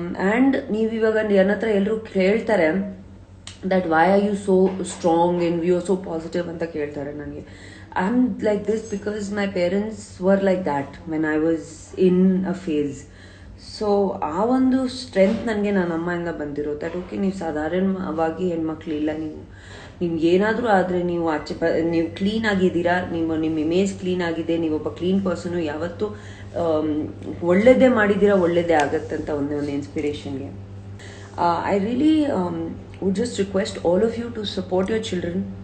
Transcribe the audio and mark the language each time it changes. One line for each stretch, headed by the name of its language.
Kannada: And ನೀವಿವಾಗ ನನ್ನ ಹತ್ರ ಎಲ್ಲರೂ ಕೇಳ್ತಾರೆ
English: that why are you so strong and you are so positive
Kannada: ಅಂತ ಕೇಳ್ತಾರೆ ನನಗೆ.
English: I'm like this because my parents were like that when I was in a phase.
Kannada: So ಆ ಒಂದು strength ನನಗೆ ನನ್ನ ಅಮ್ಮಯಿಂದ ಬಂದಿರೋ ದಟ್ ಓಕೆ, ನೀವು ಸಾಧಾರಣವಾಗಿ ಹೆಣ್ಮಕ್ಳು ಇಲ್ಲ, ನಿಮ್ಗೆ ಏನಾದರೂ ಆದರೆ ನೀವು ನೀವು ಕ್ಲೀನ್ ಆಗಿದ್ದೀರಾ, ನಿಮ್ಮ ಇಮೇಜ್ ಕ್ಲೀನ್ ಆಗಿದೆ, ನೀವೊಬ್ಬ ಕ್ಲೀನ್ ಪರ್ಸನು, ಯಾವತ್ತೂ ಒಳ್ಳೆಯದೇ ಮಾಡಿದ್ದೀರಾ, ಒಳ್ಳೆಯದೇ ಆಗತ್ತೆ ಅಂತ ಒಂದು ಇನ್ಸ್ಪಿರೇಷನ್ಗೆ.
English: I really would just request all of you to support your children.